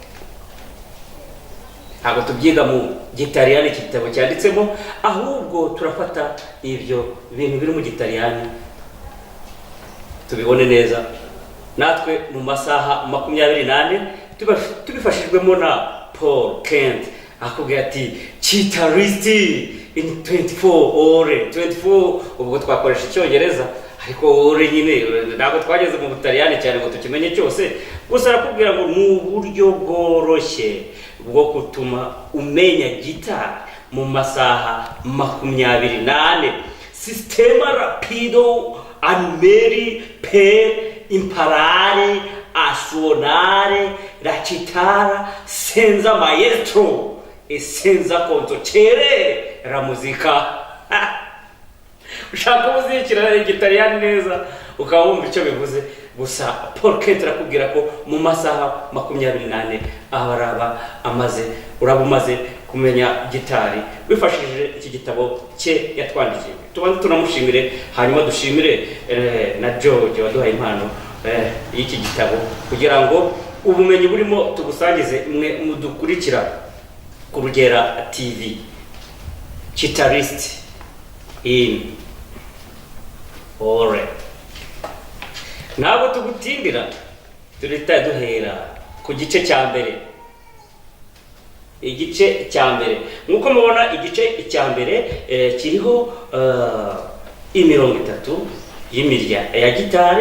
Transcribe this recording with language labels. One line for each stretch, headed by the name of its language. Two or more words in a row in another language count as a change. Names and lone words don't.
Kinyarwanda: Ntabwo tubyiga mu gitariyani kitabo cyanditsemo, ahubwo turafata ibyo bintu biri mu gitariyani tubibone neza natwe mu masaha 28 tubifashijwemo na Paul Kent. Akubwira ati CHITARRISTI in 24 ore. 24 ubwo twakoresha icyongereza, ariko ore nyine ntabwo twageze mu butaliyani cyane ngo tukimenye cyose. Gusa arakubwira ngo mu buryo bworoshye bwo gutuma umenya gitari mu masaha 28.
Italian: Sistema rapido anmeri per imparare a suonare la chitarra senza maestro e senza conducere la musica.
Kinyarwanda: Ushaka uzikira igitariyani neza ukaba wumva icyo bivuze. Gusa Paul Kent arakubwira ko mu masaha 28 uraba umaze kumenya gitari wifashishije iki gitabo cye yatwandikiye. Tubanze tunamushimire, hanyuma dushimire na George waduhaye impano y'iki gitabo kugira ngo ubumenyi burimo tubusangize imwe mudukurikira ku Rugera TV. CHITARRISTI in ore. Ntabwo tugutindira, turita duhera ku gice cya mbere. Igice cya mbere nkuko mubona, igice cya mbere kiriho imirongo 3 y'imirya ya gitari.